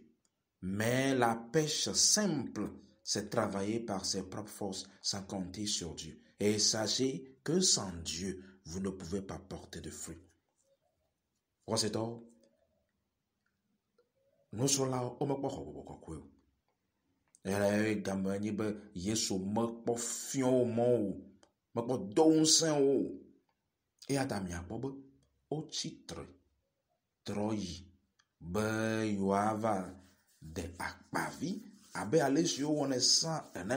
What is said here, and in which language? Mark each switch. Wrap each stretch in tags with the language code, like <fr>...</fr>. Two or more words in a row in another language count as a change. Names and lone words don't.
<fr>Mais la pêche simple, c'est travailler par ses propres forces sans compter sur Dieu. Et sachez que sans Dieu, vous ne pouvez pas porter de fruits. Nous sommes là, on me parle.</fr> <ee>Game nyi be Yesu mekpɔ fiɔ mɔ o, mekpɔ dɔwusẽ o, eya ta miakpɔ be wotsitre trɔ yi be yewoava de akpavi abe ale si wowɔnɛ sã ene.</ee>